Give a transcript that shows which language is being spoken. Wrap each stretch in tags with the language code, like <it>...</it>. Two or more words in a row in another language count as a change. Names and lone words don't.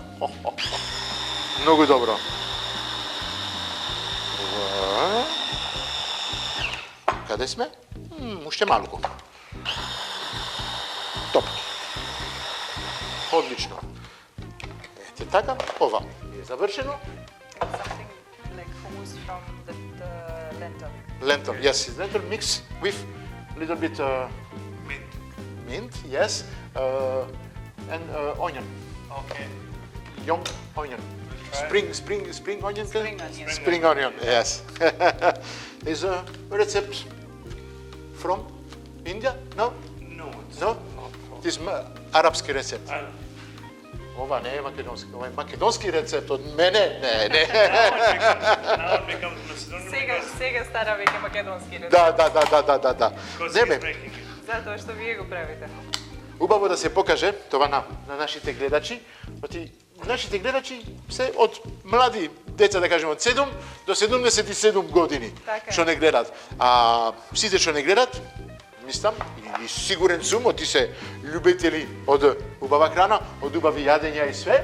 <mk>Многу добро. Каде сме? Уште малку. Топ. Одлично. Ете така, ова е завршено.</mk> <en>Something like hummus from the lentil. Lentil, yes, lentil mix with little bit mint, yes, and onion, Okay. young onion, spring onion, Spring onion. spring onion, yes. Is a recipe from India? No, No, it's no. not from It is arabski recipe.</en> <mk>ова не е македонски, ова е македонски рецепт од мене. Не.</mk> <en>Now it becomes Macedonian.</en> <mk>Сега стара веќе македонски рецепт. Да.</mk> <en>Because</en> <mk>Не</mk> <en>he's</en> <mk>бе.</mk> <en>making it.</en> <mk>Затоа што вие го правите. Убаво да се покаже това на нашите гледачи. Оти нашите гледачи се од млади деца, да кажеме од 7 до 77 години, Така е. што не гледат. А сите што не гледат, мислам и сигурен сум, оти се љубители од убава храна, од убави јадења и све.</mk>